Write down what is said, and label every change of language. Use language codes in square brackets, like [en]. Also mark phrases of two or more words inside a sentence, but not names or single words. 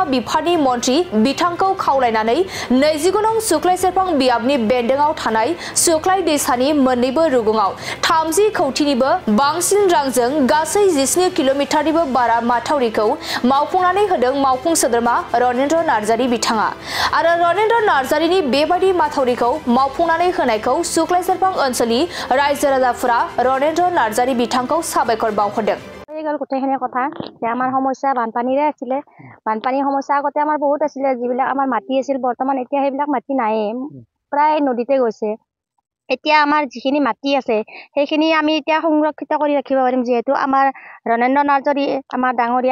[brx] बिफाननि मन्थ्रि बिथांखौ खावलायनानै 29 नं सुक्लाय सेरफां बियाबनि बेन्दोंआव थानाय सुक्लाय दैसानि मोन्नैबो रुगुङाव 30 कौटिनिबो बांसिन रांजों गासै 17 किल'मिटारनिबो बारा माथावरिखौ मावफुंनानै होदों मावफुं सोद्रोमा रनेन्द्र नार्जारि बिथाङा आरो रनेन्द्र नार्जारिनि बेबादि माथावरिखौ मावफुंनानै होनायखौ सुक्लाय सेरफां ओनसोलनि रायजो राजाफोरा रनेन्द्र नार्जारि बिथांखौ साबायखर बावहरदों [as] गोटेखिनि কথা যে আমাৰ সমস্যা বানপানীৰে আছিল বানপানীৰ সমস্যা আগতে আমাৰ বহুত আছিল যিবিলাক আমাৰ মাটি আছিল বৰ্তমান এতিয়া সেইবিলাক মাটি নাই প্ৰায় নদীতে গৈছে এতিয়া আমাৰ যিখিনি মাটি আছে সেইখিনি আমি এতিয়া সংৰক্ষিত কৰি ৰাখিব পাৰিম যেহেতু আমাৰ ৰনেন্দ্ৰ নাৰ্জাৰি আমাৰ ডাঙৰীয়া